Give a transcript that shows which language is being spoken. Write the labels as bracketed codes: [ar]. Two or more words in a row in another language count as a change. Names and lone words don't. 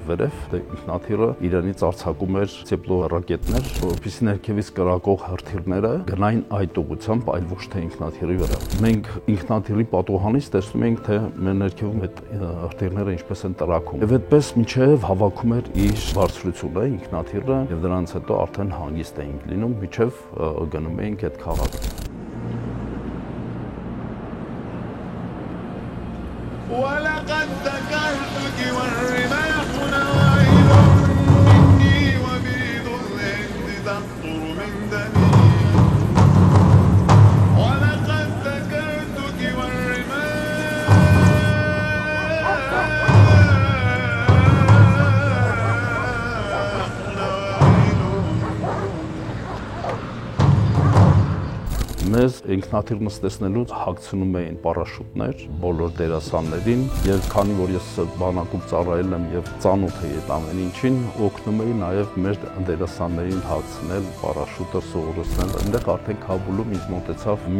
[hy] վերև, ինքնաթիռը իրանից արձակում էր ծեպլո ռակետներ, որովհետեւ ներքևից կրակող հրթիռները գնային այդ ուղղությամբ, այլ ոչ թե ինքնաթիռի վրա։ Մենք ինքնաթիռի պատուհանից տեսնում ենք, թե մեր ներքևում այդ հրթիռները ինչպես են տրակում։ Եվ այդպես մինչև հավաքում էր իր բարձրությունը ինքնաթիռը, եւ դրանից հետո արդեն հանգիստ էինք լինում, մինչև գնում էինք այդ քաղաք։ [ar] ولقد ذكرتك والرماح نواهل مني وبيض الهند تقطر من دمي ولقد ذكرتك والرماح [hy] Մեզ ինքնաթիռ նստեցնելուց հագցնում էին պարաշուտներ բոլոր դերասաններին եւ քանի որ ես բանակում ծառայել եմ եւ ծանոթ եի այդ ամեն ինչին, օգնում էի նաեւ մեր դերասաններին հագցնել պարաշուտը սովորեցնել։ Այնտեղ արդեն Քաբուլում ինձ մոտեցավ մի